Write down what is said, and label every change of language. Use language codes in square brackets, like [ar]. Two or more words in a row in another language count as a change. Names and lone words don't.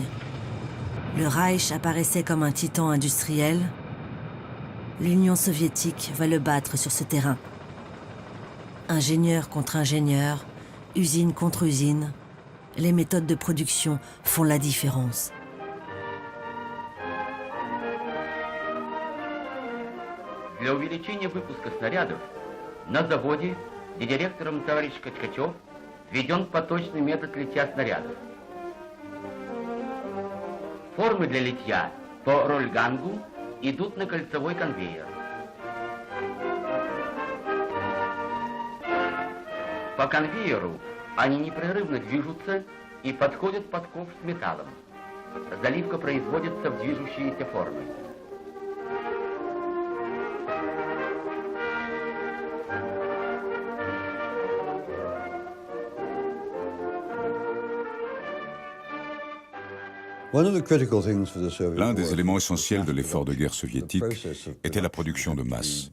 [fr] Le Reich apparaissait comme un titan industriel. L'Union soviétique va le battre sur ce terrain. Ingénieur contre ingénieur, usine contre usine, les méthodes de production font la différence. [ru] Для увеличения выпуска снарядов на заводе и директором товарищ Ткачев введен поточный метод литья снарядов. Формы для литья по рольгангу идут на кольцевой конвейер. По конвейеру они непрерывно движутся и подходят под ковш с металлом. Заливка производится в движущиеся формы. [fr] L'un des éléments essentiels de l'effort de guerre soviétique était la production de masse.